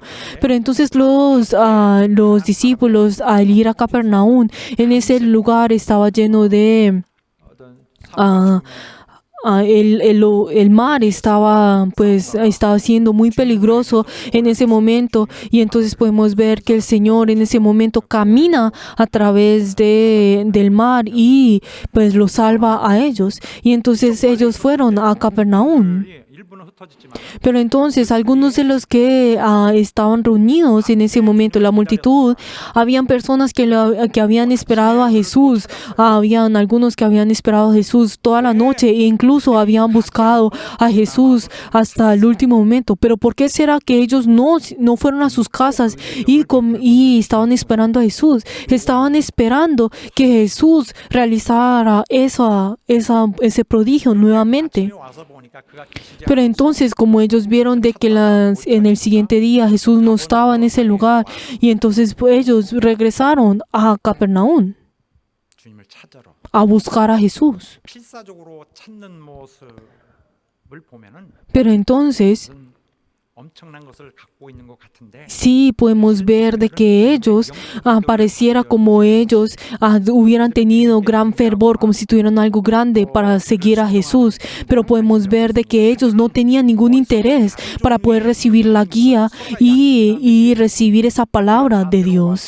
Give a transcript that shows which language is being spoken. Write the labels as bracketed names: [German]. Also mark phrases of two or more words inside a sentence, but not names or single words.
[Spanish] Pero entonces los discípulos al ir a Capernaum, en ese lugar estaba lleno de el mar estaba siendo muy peligroso en ese momento y entonces podemos ver que el Señor en ese momento camina a través del mar y pues los salva a ellos y entonces ellos fueron a Capernaum. [Korean] 일부는 흩어졌지만 [Spanish] Pero entonces algunos de los que estaban reunidos en ese momento, la multitud, habían personas que habían esperado a Jesús, habían algunos que habían esperado a Jesús toda la noche e incluso habían buscado a Jesús hasta el último momento. Pero ¿por qué será que ellos no fueron a sus casas y estaban esperando a Jesús? Estaban esperando que Jesús realizara ese prodigio nuevamente. [Korean] 와서 보니까 그가 계시지 [Spanish] Pero entonces, como ellos vieron de que en el siguiente día Jesús no estaba en ese lugar, y entonces pues, ellos regresaron a Capernaum [Korean] 주님을 찾으러 [Spanish] a buscar a Jesús. [Korean] 필사적으로 찾는 모습을 보면은 [Spanish] Pero entonces, [Korean] 엄청난 것을 갖고 있는 것 같은데 [Spanish] sí podemos ver de que ellos, pareciera como ellos hubieran tenido gran fervor, como si tuvieran algo grande para seguir a Jesús. Pero podemos ver de que ellos no tenían ningún interés para poder recibir la guía y recibir esa palabra de Dios.